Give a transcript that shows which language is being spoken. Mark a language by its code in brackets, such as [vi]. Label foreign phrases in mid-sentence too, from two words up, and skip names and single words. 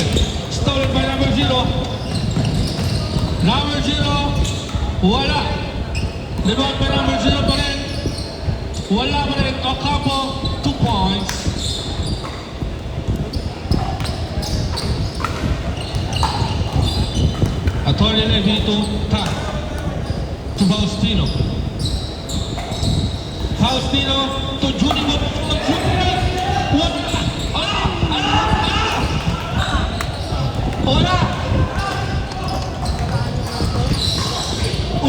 [en] Stolen by number 0. Number 0. [tl] Wala. [en] Rebound by number 0 [tl] pa rin. Wala pa rin. Ocampo, [en] 2 points. Attorney Levy to Tan. To Faustino. Faustino to Junigo. [tl] Wala! Uy!